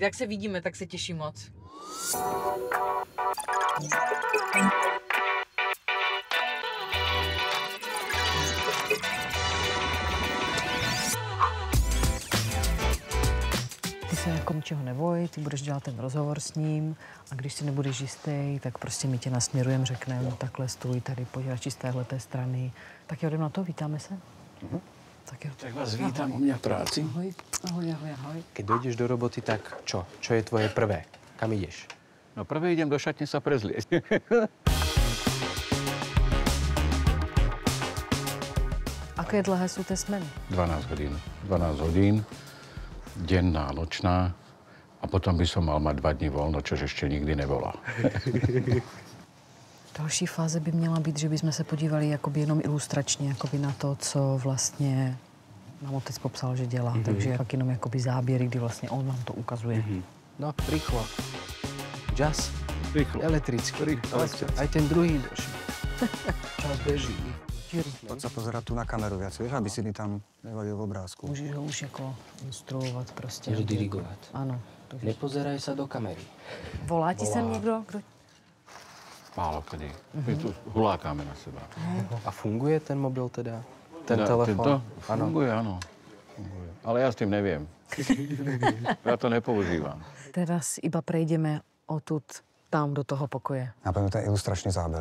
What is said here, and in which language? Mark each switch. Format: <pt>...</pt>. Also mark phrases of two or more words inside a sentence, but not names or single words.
<cs>Tak se vidíme, tak se těším moc. Ty se jako ničeho neboj, ty budeš dělat ten rozhovor s ním a když si nebudeš jistý, tak prostě my tě nasměrujeme, řekneme, takhle stůj, tady pojď radši z téhleté strany. Tak jo, jdem na to, vítáme se. Tak jo.</cs> <sk>Tak vás vítam u mňa v práci. Ahoj, ahoj, ahoj, ahoj. Keď dojdeš do roboty, tak čo? Čo je tvoje prvé? Kam ideš? No prvé idem do šatne sa prezliecť. Aké dlhé</sk> <cs>jsou ty směny?</cs> <sk>12 hodín. 12 hodín, denná, nočná. A potom by som mal mať 2 dní voľno, čož ešte nikdy nebola.</sk> <cs>Další fáze by měla být, že bychom se podívali jakoby jenom ilustračně jakoby na to, co vlastně nám otec popsal, že dělá. Takže pak jenom jakoby záběry, kdy vlastně on nám to ukazuje.</cs> <sk>No, rýchlo. Jazz. Rýchlo. Elektricky. Rýchlo. Aj ten druhý došli. Čas beží. Poď sa pozerať tu na kameru viac, vieš, aby si mi tam nevadil v obrázku.</sk> <cs>Můžeš ho už jako instruovat prostě. Můžeš dirigovat. Ano.</cs> <sk>Nepozeraj sa do kamery.</sk> <cs>Volá ti sem někdo? Kdo?</cs> <sk>Málo kedy. My tu hulákáme na seba.</sk> <cs>A funguje ten mobil teda? Ten Teda telefon?</cs> <sk>Tento? Funguje, áno. Funguje. Ale ja s tým neviem. Ja to nepoužívam. Teraz iba prejdeme odtud tam do toho pokoje. Napadne ten ilustračný záber.</sk>